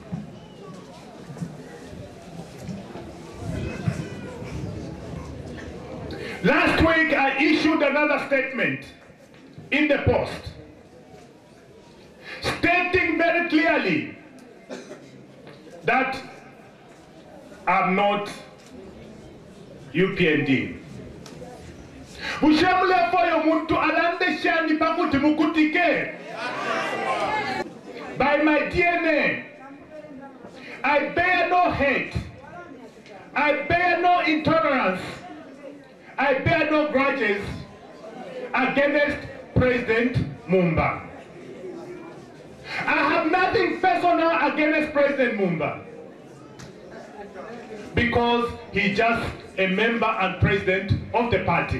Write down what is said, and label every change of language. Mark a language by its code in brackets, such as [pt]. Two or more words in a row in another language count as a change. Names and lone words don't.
[en] Last week I issued another statement in the Post, stating very clearly that I'm not UPND. [bem] Ushamule foyo muntu alande shani pakuti mukutike. [en] By my DNA, I bear no hate, I bear no intolerance, I bear no grudges against President Mumba. I have nothing personal against President Mumba because he's just a member and president of the party.